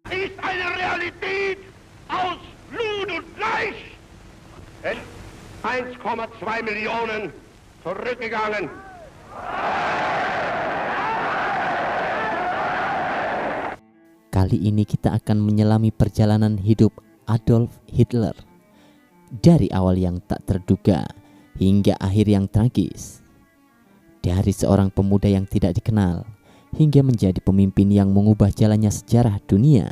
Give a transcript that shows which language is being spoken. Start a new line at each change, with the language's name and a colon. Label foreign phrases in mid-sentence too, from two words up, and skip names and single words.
German: ist eine Realität aus Blut und Fleisch. 1,2 Millionen zurückgegangen.
Indonesian: Kali ini kita akan menyelami perjalanan hidup Adolf Hitler dari awal yang tak terduga hingga akhir yang tragis. Dari seorang pemuda yang tidak dikenal hingga menjadi pemimpin yang mengubah jalannya sejarah dunia.